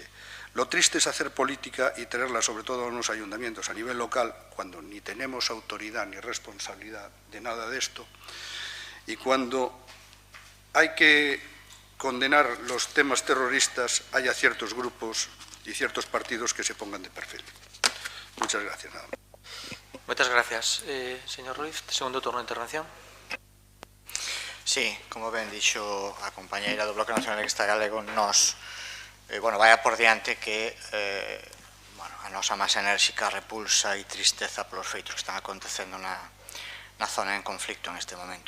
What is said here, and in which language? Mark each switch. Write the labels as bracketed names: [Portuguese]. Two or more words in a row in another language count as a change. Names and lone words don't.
[Spanish] Lo triste es hacer política y tenerla sobre todo en los ayuntamientos a nivel local, cuando ni tenemos autoridad ni responsabilidad de nada de esto, y cuando hay que condenar los temas terroristas, haya ciertos grupos y ciertos partidos que se pongan de perfil. Muchas gracias. Nada más. Muchas gracias. Señor Ruiz, segundo turno de intervención. [Galician] Sí, como ben dixo a compañeira do Bloque Nacionalista Galego, nos vai por diante que a nosa máis enérxica repulsa e tristeza polos feitos que están acontecendo na zona en conflicto en este momento.